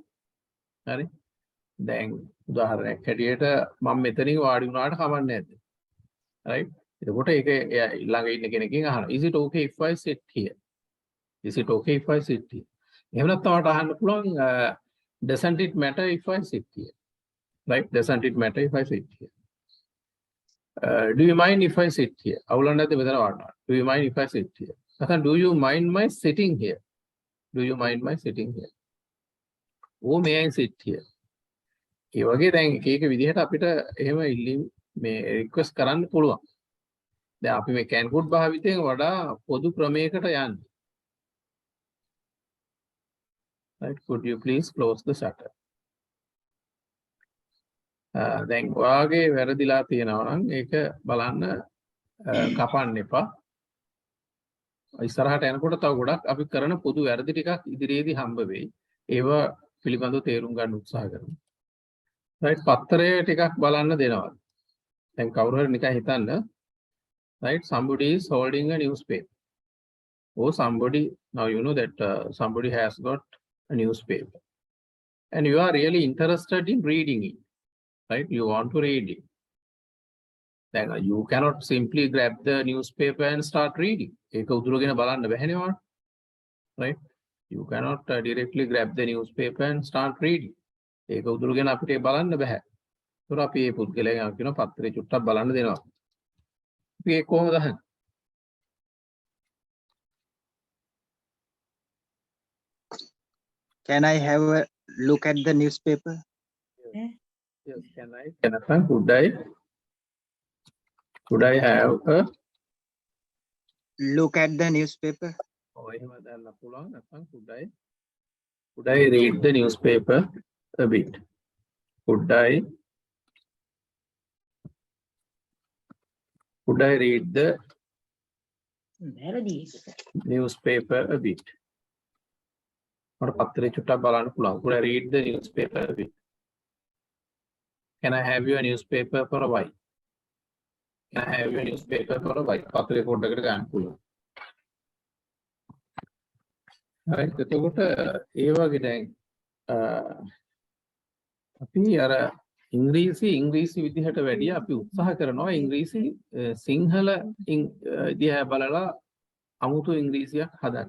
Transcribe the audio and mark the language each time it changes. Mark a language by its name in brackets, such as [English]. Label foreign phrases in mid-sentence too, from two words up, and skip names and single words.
[Sinhala] හරි? දැන් උදාහරණයක් හැටියට මම මෙතනින් වාඩි වුණාට කමන්නේ නැද්ද? right? එතකොට ඒක ළඟ ඉන්න කෙනකින් අහනවා. [English] Is it okay if I sit here? Is it okay if I sit here? [Sinhala] එහෙම නැත්නම් ඔයාලට අහන්න පුළුවන් [English] doesn't it matter if I sit here? Right? Doesn't it matter if I sit here? Do you mind if I sit here? [Sinhala] අවුලක් නැද්ද මෙතන වාඩිනවා? [English] Do you mind if I sit here? නැත්නම් do you mind my sitting here? Do you mind my sitting here? Oh, may I sit here? [Sinhala] ඒ වගේ දැන් එක එක විදිහට අපිට එහෙම ඉල්ලීම් මේ රික්වෙස්ට් කරන්න පුළුවන්. දැන් අපි මේ [English] can could [Sinhala] භාවිතයෙන් වඩා පොදු ක්‍රමයකට යන්නේ. [English] Right? Could you please close the shutter? [Sinhala] දැන් ඔයාගේ වැරදිලා තියෙනවා නම් ඒක බලන්න කපන්න එපා. ඉස්සරහට යනකොට තව ගොඩක් අපි කරන පොදු වැරදි ටිකක් ඉදිරියේදී හම්බ වෙයි. ඒව පිළිබඳව තේරුම් ගන්න උත්සාහ කරමු. right? පත්තරය ටිකක් බලන්න දෙනවා. දැන් කවුරු හරි නිකන් හිතන්න. right? [English] Somebody is holding a newspaper. Or somebody, now you know that somebody has got a newspaper. And you are really interested in reading it. Right? You want to read it. Then you cannot simply grab the newspaper and start reading. [Sinhala] ඒක උදුරගෙන බලන්න බැහැනේ ඔයාලට. [English] Right? You cannot directly grab the newspaper and start reading. [Sinhala] ඒක උදුරුගෙන අපිට ඒක බලන්න බෑ. ඒතර අපි මේ පුද්ගලයන් කියන පත්‍රේ චුට්ටක් බලන්න දෙනවා. අපි ඒක කොහොමද අහන්නේ? [English] Can I have a look at the newspaper? Yes, can I? Could I have a? Look at the newspaper. Oh, [Sinhala] එහෙම දාන්න පුළුවන්. නැත්නම් [English] could I read the newspaper a bit? Could I read the newspaper a bit? [Sinhala] මට පත්‍රේ චුට්ටක් බලන්න පුළුවන්. [English] Could I read the newspaper a bit? Can I have your newspaper for a while? Can I have your newspaper for a while? [Sinhala] පත්‍රේ පොඩ්ඩකට ගන්න පුළුවන්. right එතකොට ඒ වගේ දැන් අපි අර ඉංග්‍රීසි විදිහට වැඩිය අපි උත්සාහ කරනවා ඉංග්‍රීසි සිංහල දිහා බලලා අමුතු ඉංග්‍රීසියක් හදන්න.